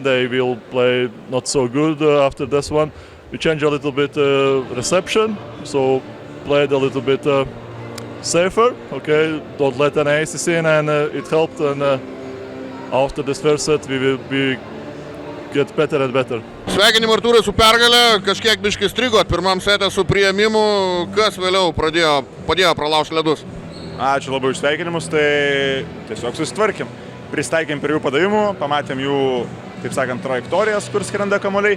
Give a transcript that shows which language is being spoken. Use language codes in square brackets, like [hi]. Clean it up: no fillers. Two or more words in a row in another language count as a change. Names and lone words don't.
[en] They will play not so good after this one. We changed a little bit reception, so played a little bit safer. Okay, don't let any aces in, and it helped. And after this first set, we get better and better. [lt] Sveikinimai Artūrai su pergale, kažkiek biškai strigot pirmam setė su priėmimu, kas vėliau padėjo pralaužti ledus? Ačiū labai už sveikinimus, tai tiesiog susitvarkėm. Pristaikėm prie jų padavimų, pamatėm jų, taip sakant, trajektorijas, kur skrenda kamuoliai.